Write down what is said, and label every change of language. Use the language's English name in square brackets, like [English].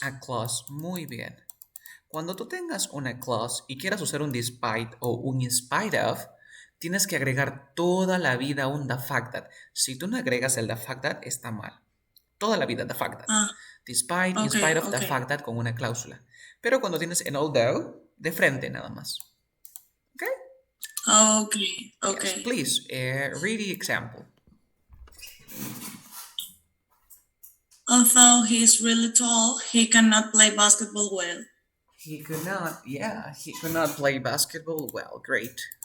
[Spanish] A clause, muy bien. Cuando tú tengas una clause y quieras usar un despite o un in spite of, tienes que agregar toda la vida un the fact that. Si tú no agregas el the fact that, está mal. Toda la vida the fact that. Despite, in spite of, the fact that con una cláusula. Pero cuando tienes en although, de frente nada más. [English] Okay. Yes, please, read the example. Although he is really tall, he cannot play basketball well. He could not play basketball well. Great.